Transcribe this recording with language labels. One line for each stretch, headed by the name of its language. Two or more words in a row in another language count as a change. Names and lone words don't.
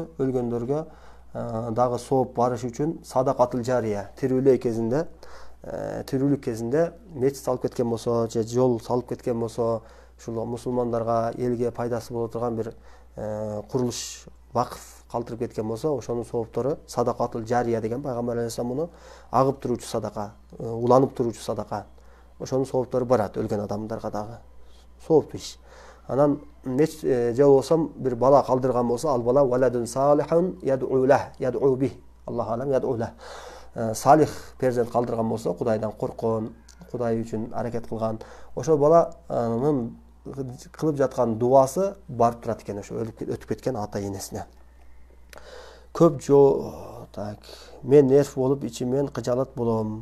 Kyrgyz: Өлгөндөргө дагы сооп барыш үчүн
Arabic: صدقة جارية,
Kyrgyz: тирүүлүк кезинде мечит салып кеткен болсо, же жол салып кеткен болсо, ушул мусулмандарга, элге пайдасы боло турган бир курулуш, вакыф калтырып кеткен болсо, ошонун сооптору
Arabic: صدقة جارية
Kyrgyz: деген пайгамбар алейхиссалам муну агып туруучу садака, уланып туруучу садака. Ошонун сооптору барат өлгөн адамдарга дагы. Сооптуу иш. Анан же болбосо бир бала калдырган болсо, ал бала
Arabic: ولد صالح يدعو به. الله أعلم يدعو له.
Kyrgyz: Салих перзент калдырган болсо, Кудайдан корккон, Кудай үчүн аракет кылган, ошол баланын кылып жаткан дуасы барып турат экен ошо өтүп кеткен ата энесине. Көп мен нерв болуп ичимен кыжалат болом.